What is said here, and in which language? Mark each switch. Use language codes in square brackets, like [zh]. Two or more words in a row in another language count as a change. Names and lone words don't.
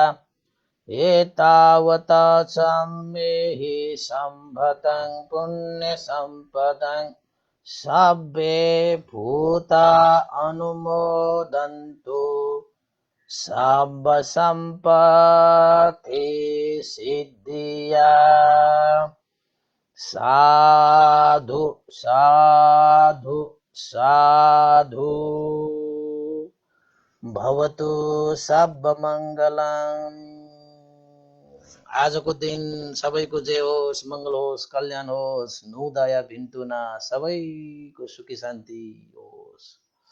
[pi] एतावता सम्मेहि सम्पदं पुण्यसम्पदं सब्बे भूता अनुमोदन्तु सब्ब सम्पत्ति सिद्धिया साधु साधु साधु भवतु सब्बमङ्गलम्। [ne] आजको दिन सबैको जय होस्, मङ्गल होस्, कल्याण होस्, नुदया भिन्तुना सबैको सुखी शान्ति होस्।